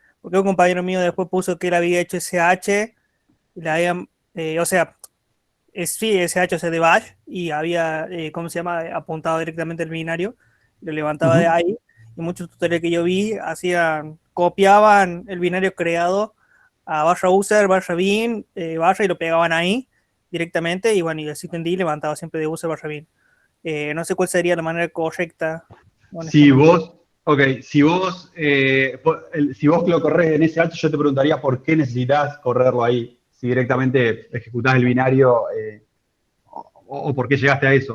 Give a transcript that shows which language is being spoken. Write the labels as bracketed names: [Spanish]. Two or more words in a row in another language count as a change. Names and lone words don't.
[Spanish] Porque un compañero mío después puso que él había hecho SH, y le habían, sí, SH de bash, y había, ¿cómo se llama? Apuntado directamente el binario, lo levantaba de ahí, y muchos tutoriales que yo vi copiaban el binario creado a barra user, barra bin, barra, y lo pegaban ahí directamente, y bueno, y el systemd levantaba siempre de user barra bin. No sé cuál sería la manera correcta. Si vos, si vos lo corres en SH, yo te preguntaría por qué necesitas correrlo ahí. Si directamente ejecutás el binario o por qué llegaste a eso.